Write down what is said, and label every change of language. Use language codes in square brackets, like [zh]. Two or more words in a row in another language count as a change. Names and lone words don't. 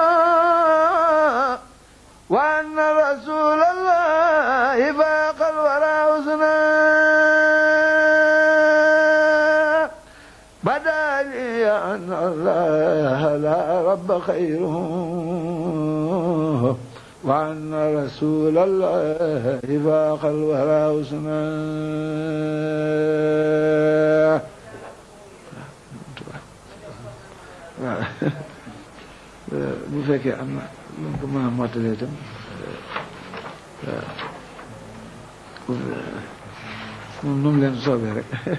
[ar] وأن رسول الله فاق الورى حسنا بدا لي أن الله لا رب خيره وأن رسول الله فاق الورى حسنا [wo] bu fekkee am na lu ko mën a mottalee itam moom nu mu leen soobee rek